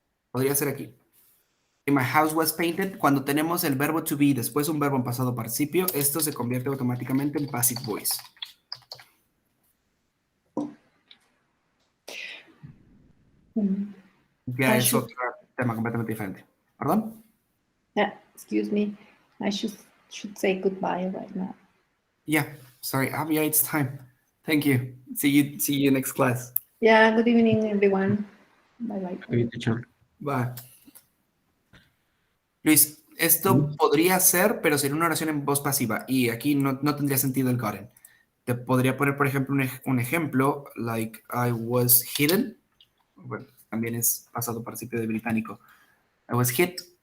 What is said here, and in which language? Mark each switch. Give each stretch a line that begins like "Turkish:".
Spanish: Podría ser aquí.
English: My house was painted.
Spanish: Cuando tenemos el verbo to be después un verbo en pasado participio, esto se convierte automáticamente en passive voice. Ya
English: I
Spanish: es
English: should-
Spanish: otro tema completamente diferente. ¿Perdón?
English: Excuse me. I should say goodbye right now. Yeah, sorry. Yeah, it's time. Thank you. See you next class. Yeah, good evening, everyone. Bye bye. Okay, teacher. Bye.
Spanish: Luis, esto podría ser, pero sería una oración en voz pasiva. Y aquí no tendría sentido el gotten. Te podría poner, por ejemplo, un ejemplo,
English: like I was hidden.
Spanish: Bueno, también es pasado participio de británico.
English: I was hit.